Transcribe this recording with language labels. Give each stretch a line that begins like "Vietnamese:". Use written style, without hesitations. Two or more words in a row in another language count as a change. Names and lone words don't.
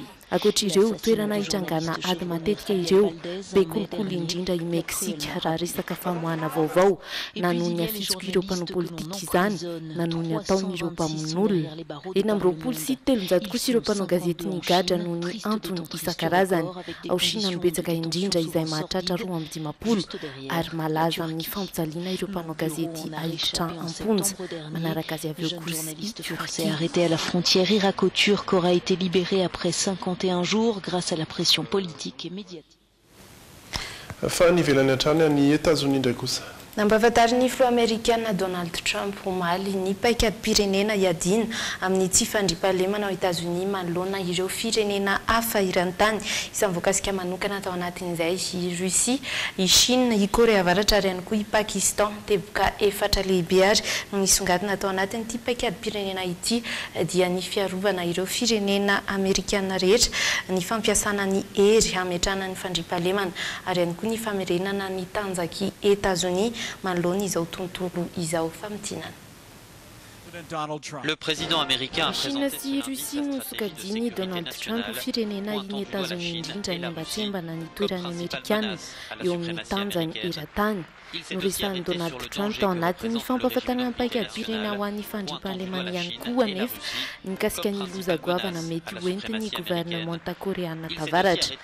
Malagasy: Ankoatr'ireo toerana hitrangana ady matetika ireo be kolokolo indrindra i Meksika raha resaka famoahana vaovao na noho ny afitsoko ireo mpanao politika izany na noho ny ataon'ireo mpamonolona. Eny amin'ny 27 kosa ireo mpanao gazety nigadra noho ny antony isan-karazany ao Sina no betsaka indrindra izay mahatratra 2 ary malaza amin'ny fampijaliana ireo mpanao gazety ahititra amponja manaraka azy avy eo
French: Français arrêté à la frontière irako-turque aura été libéré après 51 jours grâce à la pression politique et médiatique.
Malagasy: Fa nivelany hatrany ny États-Unis ndray kosa. Nampahafantarin'ny filoha amerikana Donald Trump omaly ny paikadym-pirenena iadina amin'ny tsy fandriam-pahalemana ao États-Unis manoloana ireo firenena hafa iran-tany isan'ny voakasika manokana tao anatin'izay i Russie, i Chine, i Korea Avaratra ary ihany koa i Pakistan teboka 4 lehibe ary no nisongadina tao anatin'ity paikadym-pirenena ity dia ny fiarovana ireo firenena amerikana rehetra, ny fampiasana ny hery hametrahana ny fandriam-pahalemana ary ihany koa ny famerenana ny tanjaky États-Unis manoloana izao tontolo izao famidinana.
French: Le président américain a Chine présenté
Malagasy: sy Russie no sokajiny Donald Trump firenena iny États-Unis indrindra ny mbatsembana ny toerany Amerikana eo amin'ny tanjany eran-tany. Noresan'i Donald Trump tao anatin'ny fampahafantarana paikadym-pirenena ho an'ny fandriam-pahalemana ihany koa anefa mikasika ny loza-goavana mety hoentin'ny gouvernemanta koreana tavaratra.